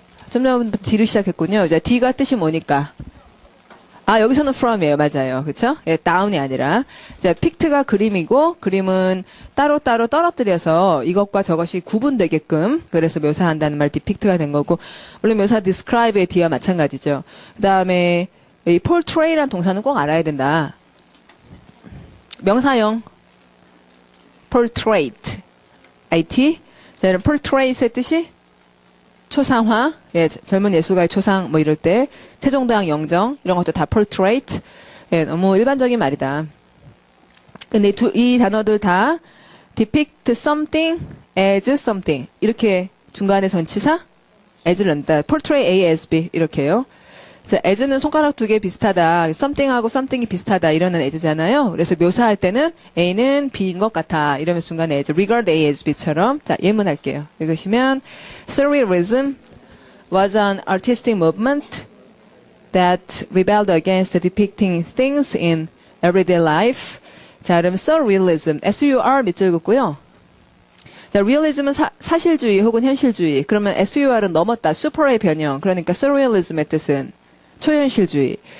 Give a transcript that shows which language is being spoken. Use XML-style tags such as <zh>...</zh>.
<ko>좀 전부터 D로 시작했군요. 자, D가 뜻이 뭐니까? 여기서는 from이에요. 맞아요. 그쵸? 예, down이 아니라. 자, pict가 그림이고, 그림은 따로따로 떨어뜨려서 이것과 저것이 구분되게끔, 그래서 묘사한다는 말 depict가 된 거고, 물론 묘사 describe의 D와 마찬가지죠. 그 다음에, 이 portray라는 동사는 꼭 알아야 된다. 명사형, portrait, IT. 자, 이런 portrait의 뜻이 초상화, 예, 젊은 예술가의 초상, 이럴 때, 세종대왕 영정, 이런 것도 다 portrait, 예, 너무 일반적인 말이다. 근데 이 단어들 다</ko> <en>depict something as something,</en> <ko>이렇게 중간에 전치사, as를 넣는다.</ko> <en>portray A as B,</en> <ko>이렇게요. 자, as는 손가락 두 개 비슷하다, something하고 something이 비슷하다, 이러는 as잖아요. 그래서 묘사할 때는 A는 B인 것 같아, 이러면 중간에 as, regard A as B처럼. 자, 예문할게요. 읽으시면,</ko> <en>Surrealism was an artistic movement that rebelled against depicting things in everyday life.</en> <ko>자, 그럼 Surrealism, S-U-R 밑줄 긋고요. 자, realism은 사실주의 혹은 현실주의. 그러면 SUR은 넘었다, super의 변형. 그러니까 Surrealism의 뜻은 초현실주의.</ko>